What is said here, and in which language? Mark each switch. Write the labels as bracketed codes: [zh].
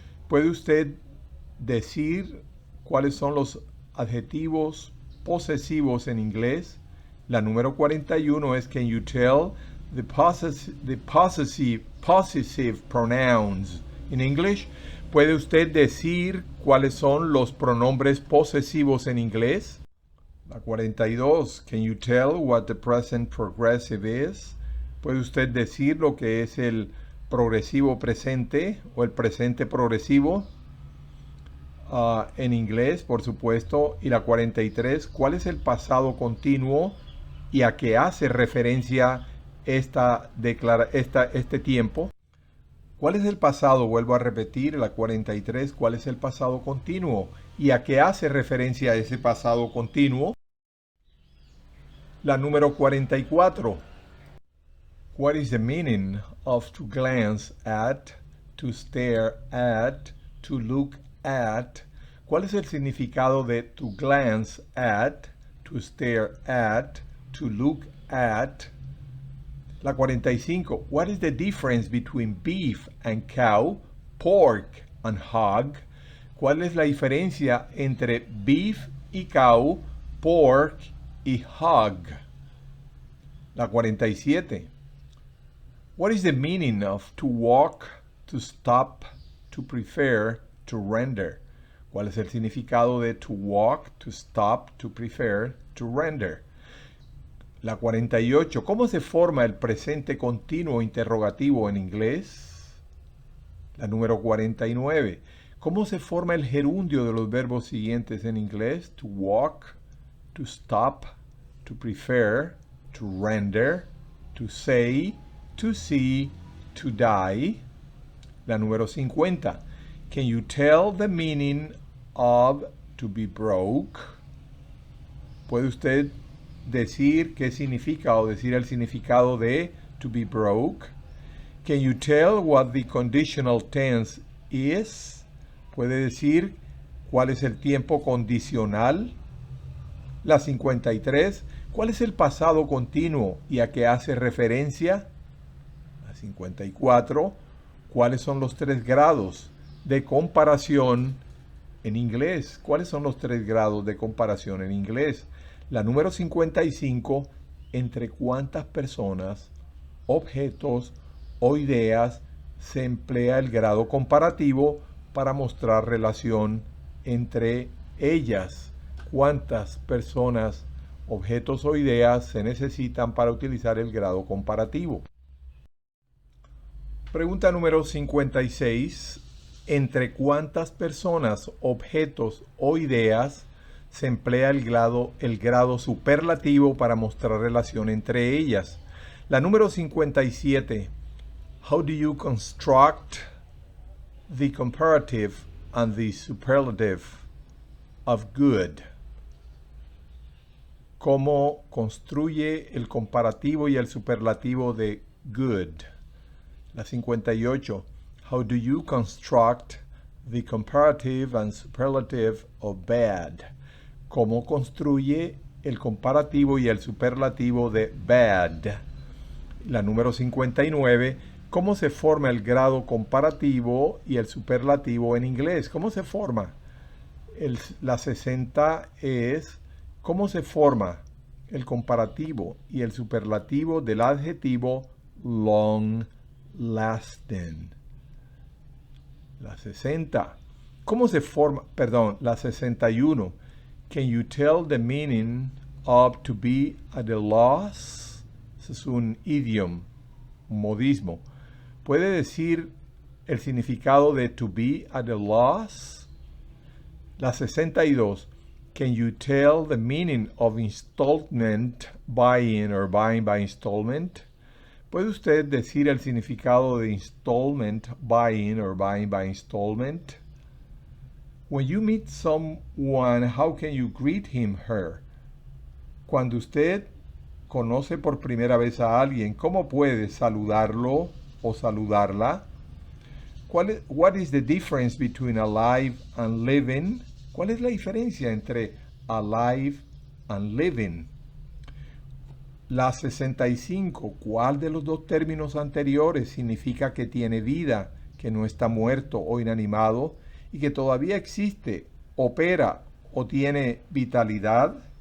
[es] ¿Puede usted decir cuáles son los adjetivos posesivos en inglés? La número 41 es, [en] can you tell the possessive pronouns in English? [es] ¿Puede usted decir cuáles son los pronombres posesivos en inglés? La 42. [en] Can you tell what the present progressive is? [es] ¿Puede usted decir lo que es el progresivo presente o el presente progresivo? en inglés, por supuesto. Y la 43, ¿cuál es el pasado continuo y a qué hace referencia este tiempo? ¿Cuál es el pasado? Vuelvo a repetir, la 43, ¿cuál es el pasado continuo y a qué hace referencia ese pasado continuo? La número 44. [en] What is the meaning of to glance at, to stare at, to look at? [es] ¿Cuál es el significado de [en] to glance at, to stare at, to look at? [es] La 45. [en] What is the difference between beef and cow, pork and hog? [es] ¿Cuál es la diferencia entre beef y cow, pork y hog? La 47. [en] What is the meaning of to walk, to stop, to prefer, to render? [es] ¿Cuál es el significado de [en] to walk, to stop, to prefer, to render? [es] La 48. ¿Cómo se forma el presente continuo interrogativo en inglés? La número 49. ¿Cómo se forma el gerundio de los verbos siguientes en inglés? [en] To walk, to stop, to prefer, to render, to say, to see, to die. [es] La número 50. [en] Can you tell the meaning of to be broke? [es] ¿Puede usted decir qué significa o decir el significado de [en] to be broke? Can you tell what the conditional tense is? [es] ¿Puede decir cuál es el tiempo condicional? La 53. ¿Cuál es el pasado continuo y a qué hace referencia? La 54. ¿Cuáles son los 3 grados de comparación en inglés? ¿Cuáles son los 3 grados de comparación en inglés? La número 55, ¿entre cuántas personas, objetos o ideas se emplea el grado comparativo para mostrar relación entre ellas? ¿Cuántas personas, objetos o ideas se necesitan para utilizar el grado comparativo? Pregunta número 56. ¿Entre cuántas personas, objetos o ideas se emplea el grado superlativo para mostrar relación entre ellas? La número 57. [en] How do you construct the comparative and the superlative of good? [es] ¿Cómo construye el comparativo y el superlativo de good? La 58. [en] How do you construct the comparative and superlative of bad? [es] ¿Cómo construye el comparativo y el superlativo de bad? La número 59. ¿Cómo se forma el grado comparativo y el superlativo en inglés? ¿Cómo se forma? La 60 es ¿cómo se forma el comparativo y el superlativo del adjetivo long lasting? La 60. ¿Cómo se forma? Perdón, la 61. [en] Can you tell the meaning of to be at a loss? [es] Ese es un idiom, un modismo. ¿Puede decir el significado de [en] to be at a loss? [es] La 62. [en] Can you tell the meaning of installment buying or buying by installment? [es] ¿Puede usted decir el significado de [en] installment buying or buying by installment? When you meet someone, how can you greet him, her? [es] Cuando usted conoce por primera vez a alguien, ¿cómo puede saludarlo o saludarla? [en] What is the difference between alive and living? [es] ¿Cuál es la diferencia entre [en] alive and living? [es] La 65. ¿Cuál de los dos términos anteriores significa que tiene vida, que no está muerto o inanimado y que todavía existe, opera o tiene vitalidad?